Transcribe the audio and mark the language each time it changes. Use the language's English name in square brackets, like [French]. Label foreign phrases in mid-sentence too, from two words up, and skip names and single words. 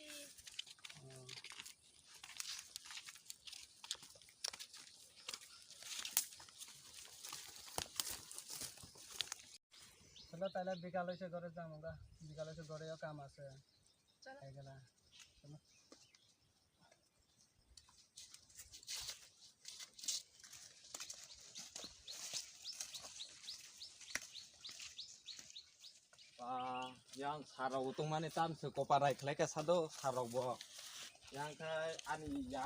[Bangla] চলো তাহলে বিকাল হয়েছে ঘরে যাম আমরা বিকাল হয়েছে ঘরেও কাম আছে চলো হয়ে গেল চলো [Kok Borok] yang sarau tung mani tam se koparai khlai ka sado sarau bo yang kai ani yar